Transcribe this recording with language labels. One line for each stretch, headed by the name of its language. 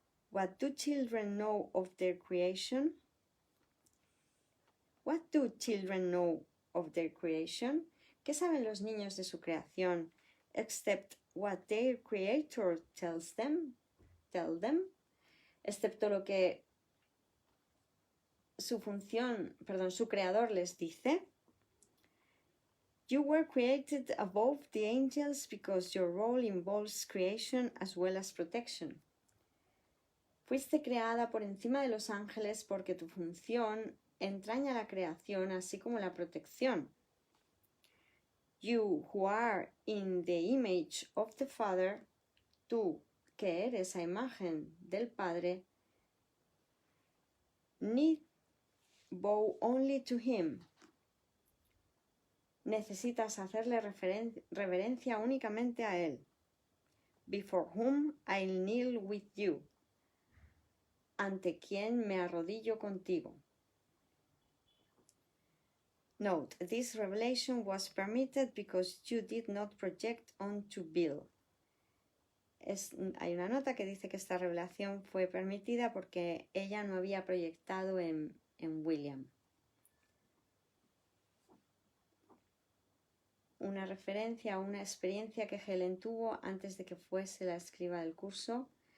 English: What do children know of their creation? What do children know of their creation?
Spanish: ¿Qué saben los niños de su creación,
English: except what their creator tells them?
Spanish: Excepto lo que su creador les dice.
English: You were created above the angels because your role involves creation as well as protection.
Spanish: Fuiste creada por encima de los ángeles porque tu función entraña la creación así como la protección.
English: You who are in the image of the Father,
Spanish: tú que eres a imagen del Padre,
English: need bow only to him.
Spanish: Necesitas hacerle reverencia únicamente a él.
English: Before whom I'll kneel with you.
Spanish: Ante quien me arrodillo contigo.
English: Note, this revelation was permitted because you did not project onto Bill.
Spanish: Hay una nota que dice que esta revelación fue permitida porque ella no había proyectado en William. Una referencia a una experiencia que Helen tuvo antes de que fuese la escriba del curso.